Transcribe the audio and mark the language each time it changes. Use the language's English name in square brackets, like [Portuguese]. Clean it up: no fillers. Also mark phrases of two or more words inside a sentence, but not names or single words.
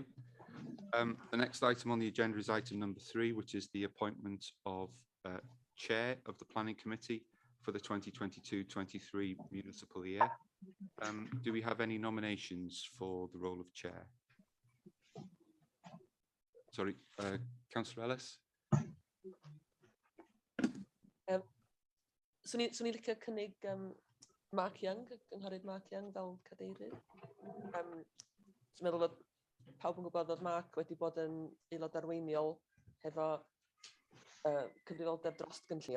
[English] The next item on the agenda is item number 3, which is the appointment of Chair of the Planning Committee for the 2022-23 municipal year. Do we have any nominations for the role of Chair? Sorry, Councillor Ellis. [Welsh] Swn i'n licio cynnig Mark Young, cynghorydd Mark Young fel cadeirydd. Dwi'n meddwl bod pawb yn gwybod bod Mark wedi bod yn aelod arweiniol hefo cyfrifoldeb dros gynllunio.